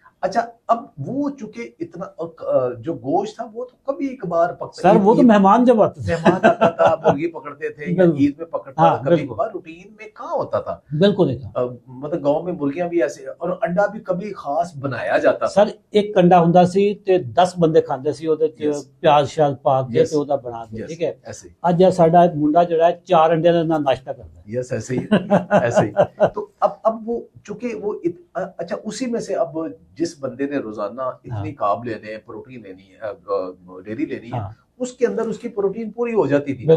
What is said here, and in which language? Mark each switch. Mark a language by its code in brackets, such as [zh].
[ur] اچھا اب وہ چونکہ اتنا جو گوشت تھا وہ تو کبھی ایک بار پکتا سر، وہ تو مہمان جب آتے تھے، مہمان آتا تھا مرغی پکڑتے تھے یا عید میں پکڑتا تھا، کبھی کبھار روٹین میں کہاں ہوتا تھا، بالکل نہیں تھا. مطلب گاؤں میں مرغیاں بھی ایسے اور انڈا بھی کبھی خاص بنایا جاتا تھا. [pa] سر ایک انڈا ہوندا سی تے 10 بندے کھاندے سی، اودے وچ پیاز شاز پا کے تے اودا بنا کے، ٹھیک ہے. اج ساڈا ایک منڈا جڑا ہے 4 انڈے دا ناشتہ کردا ہے. [ur] یس ایسے ہی. تو اب وہ چونکہ وہ اچھا اسی میں سے اب جس بندے نے روزانہ اتنی کارب لینے ہیں، پروٹین لینی ہے، ڈیری لینی ہے، اس کے اندر اس کی پروٹین پوری ہو جاتی تھی.